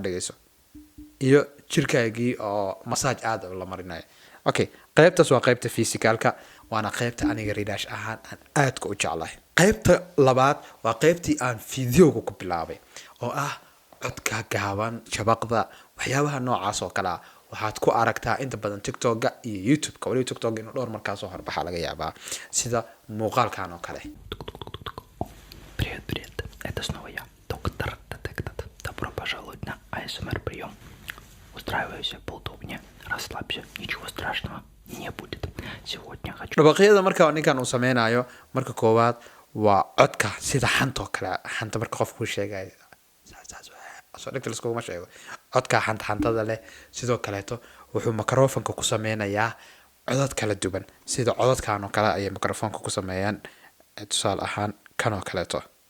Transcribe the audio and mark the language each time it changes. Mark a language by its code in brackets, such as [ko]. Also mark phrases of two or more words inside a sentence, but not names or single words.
[so] dhageyso iyo jirkaagii oo massage aad la marinayo okay qaybtaas waa qaybta physicalka waana qaybta aniga Riiraash ahaan aan aad u jeclahay qaybta labaad waa qaybtii aan video-ga ku bilaabay oo ah codka gaaban shabaqda waxyaabaha noocaas oo kala waxaad ku aragtaa inta badan TikTok-ga iyo YouTube-ka wali TikTok inuu dhowr markaas soo horbaxa laga yaabaa sida muuqaalkan oo kale [ru] Привет, это снова я, доктор Детектор. Добро пожаловать на ASMR прием. Устраивайся поудобнее, расслабься, ничего страшного не будет. Сегодня хочу... [so] Dhawaqyada marka ninkan uu sameynayo marka koowaad waa codka sida xanta oo kale xanta marka qofku sheegayo soo dhigta isku ma sheego codka xantada leh sidoo kaleeto wuxuu microphone-ka ku sameynayaa codad kala duwan sida codadkan oo kale ay microphone-ka ku sameeyaan tusaale ahaan kan oo kaleeto